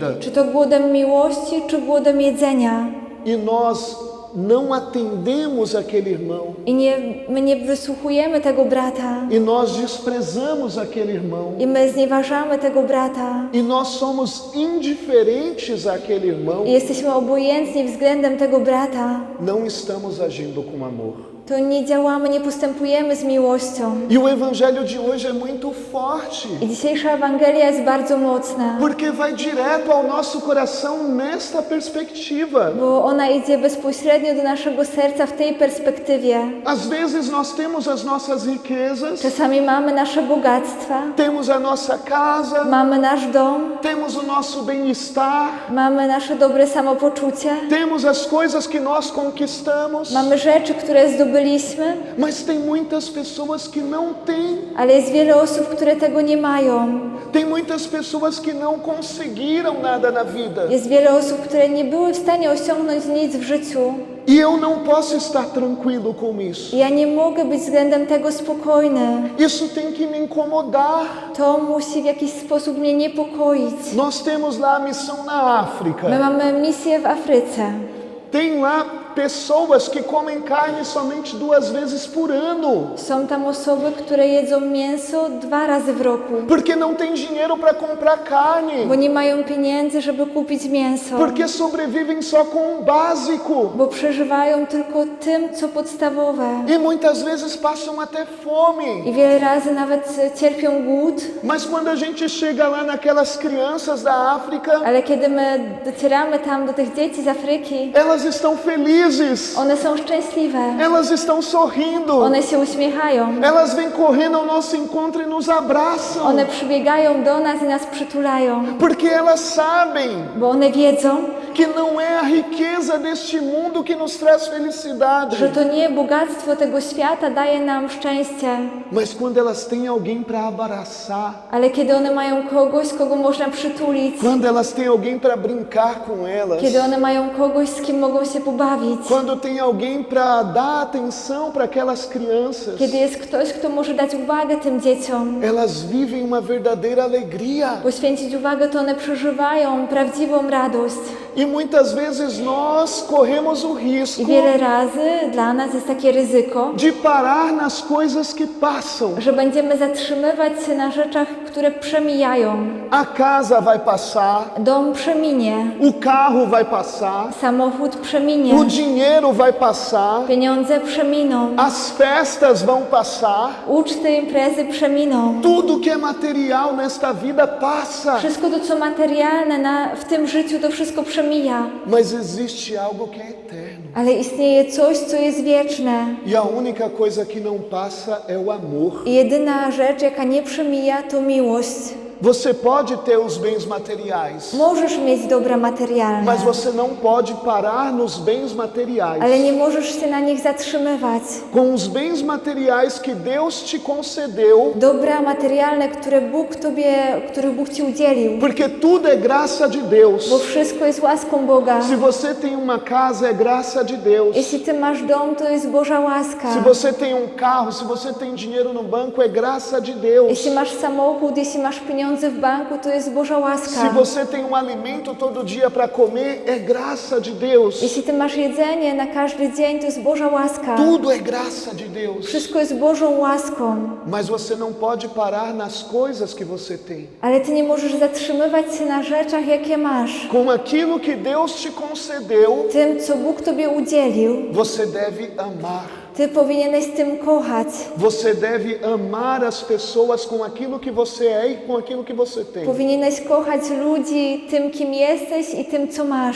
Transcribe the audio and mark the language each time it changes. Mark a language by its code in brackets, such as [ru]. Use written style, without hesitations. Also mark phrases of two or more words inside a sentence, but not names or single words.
[pl] czy to głodem miłości, czy głodem jedzenia, [pt] e nós não atendemos aquele irmão, [pl] i my nie wysłuchujemy tego brata, [pt] e nós desprezamos aquele irmão, [pl] i my znieważamy tego brata, [pt] e nós somos indiferentes àquele irmão, [pl] i jesteśmy obojętni względem tego brata, [pt] não estamos agindo com amor. [pl] to nie działamy, nie postępujemy z miłością. [pt] E o evangelho de hoje é muito forte, [pl] I dzisiejsza Ewangelia jest bardzo mocna, [pt] porque vai direto ao nosso coração nesta perspectiva. [pl] bo ona idzie bezpośrednio do naszego serca w tej perspektywie. [pt] Às vezes nós temos as nossas riquezas, [pl] Czasami mamy nasze bogactwa, [pt] temos a nossa casa, [pl] mamy nasz dom, [pt] temos o nosso bem-estar, [pl] mamy nasze dobre samopoczucie, [pt] temos as coisas que nós conquistamos, [pl] mamy rzeczy, które zdobyliśmy, [pt] mas tem muitas pessoas que não têm. [pl] ale jest wiele osób, które tego nie mają. [pt] Tem muitas pessoas que não conseguiram nada na vida. [pl] Jest wiele osób, które nie były w stanie osiągnąć nic w życiu. [pt] E eu não posso estar tranquilo com isso. [pl] I ja nie mogę być względem tego spokojny. [pt] Isso tem que me incomodar. [pl] To musi w jakiś sposób mnie niepokoić. [pt] Nós temos lá a missão na África. [pl] My mamy misję w Afryce. [pt] Tem lá pessoas que comem carne somente 2 vezes por ano, [pl] Są tam osoby, które jedzą mięso 2 razy w roku, [pt] porque não tem dinheiro para comprar carne, [pl] bo nie mają pieniędzy, żeby kupić mięso, [pt] porque sobrevivem só com o básico [pl] bo przeżywają tylko tym, co podstawowe. [pt] e muitas vezes passam até fome. [pl] I wiele razy nawet cierpią głód, [pt] Mas quando a gente chega lá naquelas crianças da África, [pl] ale kiedy my docieramy tam do tych dzieci z Afryki, [pt] elas estão felizes, [pl] one są szczęśliwe, [pt] elas estão sorrindo, [pl] one się uśmiechają, [pt] elas vêm correndo ao nosso encontro e nos abraçam, [pl] one przybiegają do nas i nas przytulają, [pt] porque elas sabem [pl] bo one wiedzą, [pt] que não é a riqueza deste mundo que nos traz felicidade, [pl] że to nie bogactwo tego świata daje nam szczęście, [pt] mas quando elas têm alguém para abraçar, [pl] ale kiedy one mają kogoś, kogo można przytulić, [pt] quando elas têm alguém para brincar com elas, [pl] kiedy one mają kogoś, z kim mogą się pobawić, [pt] quando tem alguém para dar atenção para aquelas crianças, [pl] kiedy jest ktoś, kto może dać uwagę tym dzieciom, [pt] elas vivem uma verdadeira alegria. [pl] poświęcić uwagę, to one przeżywają prawdziwą radość. [pt] E muitas vezes nós corremos o risco [pl] I wiele razy dla nas jest takie ryzyko, [pt] de parar nas coisas que passam. [pl] że będziemy zatrzymywać się na rzeczach, które przemijają. [pt] A casa vai passar, [pl] Dom przeminie, [pt] o carro vai passar, [pl] samochód przeminie, [pt] o dinheiro vai passar, [pl] pieniądze przeminą, [pt] as festas vão passar, [pl] uczty, imprezy przeminą. [pt] tudo que é material nesta vida passa. [pl] Wszystko to, co materialne w tym życiu, to wszystko przemija. [pt] Mas existe algo que é eterno. [pl] Ale istnieje coś, co jest wieczne. [pt] E a única coisa que não passa é o amor. [pl] I jedyna rzecz, jaka nie przemija, to miłość. [pt] Você pode ter os bens materiais, [pl] Możesz mieć dobra materialne, [pt] mas você não pode parar nos bens materiais. [pl] ale nie możesz się na nich zatrzymywać. [pt] Com os bens materiais que Deus te concedeu, [pl] Dobra materialne, których Bóg Ci udzielił, [pt] porque tudo é graça de Deus. [pl] bo wszystko jest łaską Boga. [pt] Se você tem uma casa, é graça de Deus. [pl] Jeśli Ty masz dom, to jest Boża łaska. [pt] Se você tem um carro, se você tem dinheiro no banco, é graça de Deus. [pl] Jeśli masz samochód, jeśli masz pieniądze w banku, to jest Boża [pt] Se [pl] łaska. [pt] você tem um alimento todo dia para comer, é graça de Deus. [pl] Jeśli Ty masz jedzenie na każdy dzień, to jest Boża łaska. [pt] Tudo é graça de Deus. [pl] Wszystko jest Bożą łaską. [pt] Mas você não pode parar nas coisas que você tem. [pl] Ale Ty nie możesz zatrzymywać się na rzeczach, jakie masz. [pt] Com aquilo que Deus te concedeu, [pl] Tym, co Bóg Tobie udzielił, [pt] você deve amar. [pl] Ty powinieneś tym kochać. [pt] Você deve amar as pessoas com aquilo que você é e com aquilo que você tem. [pl] Powinieneś kochać ludzi tym, kim jesteś i tym, co masz.